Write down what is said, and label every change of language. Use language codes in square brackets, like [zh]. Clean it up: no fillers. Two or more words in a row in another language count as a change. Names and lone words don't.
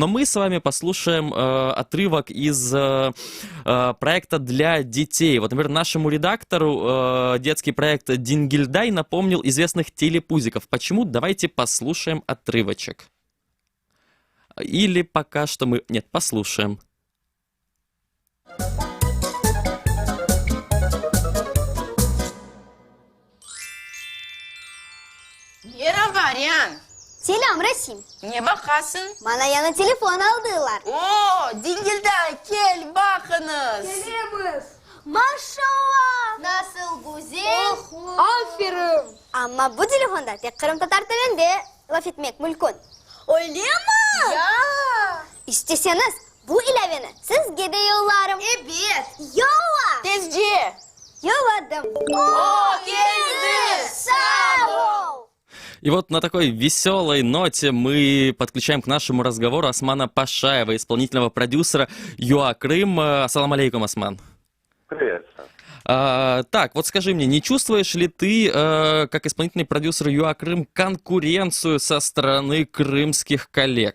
[ru] Но мы с вами послушаем отрывок из проекта для детей. Вот, например, нашему редактору детский проект «Дингильдай» напомнил известных телепузиков. Почему? Давайте послушаем отрывочек. Или пока что мы... Нет, послушаем. [crh] Merhaba. Selam Resim. Ne bakasın? Bana yana telefon aldılar. Oo, Dingilday gel bakınız. Geliriz. Maşallah. Nasıl güzel. Aferin. Ama bu telefonda tek Kırım Tatar dilinde laf etmek mümkün. Öyle mi? Ya. İsteseniz bu ilaveni sizge de yollarım. Evet. Yolla. Tezci. Yolladım. geldi. Sağ ol. [ru] И вот на такой веселой ноте мы подключаем к нашему разговору Османа Пашаева, исполнительного продюсера ЮА Крым. [ar] السلام عليكم, [ru] Осман. Привет. Так, вот скажи мне, не чувствуешь ли ты, как исполнительный продюсер ЮА Крым, конкуренцию со стороны крымских коллег?